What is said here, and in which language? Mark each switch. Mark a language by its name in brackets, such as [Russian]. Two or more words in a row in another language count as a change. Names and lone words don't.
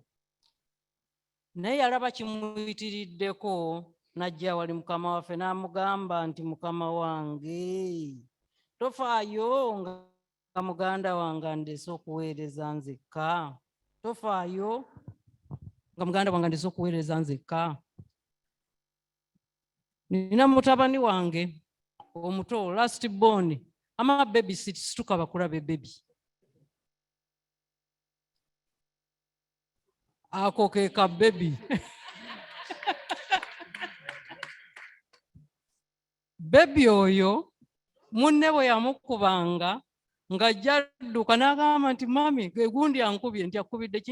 [Ganda] Naye yalaba kimuyitiriddeko, n'ajja wali mukama waffe n'amugamba nti mukama wange tofaayo nga muganda wange andese okuweereza nzekka, tofaayo nga muganda wange andese okuweereza nzekka. Nina mutabani wange omuto [English] last born, [Ganda] ama baby situka bakulabe baby. Ako ke ka baby. Baby oyo munne bwe yamukubanga ng'ajja adduka n'agamba nti mami gundi ankubye, nti akubidde ki?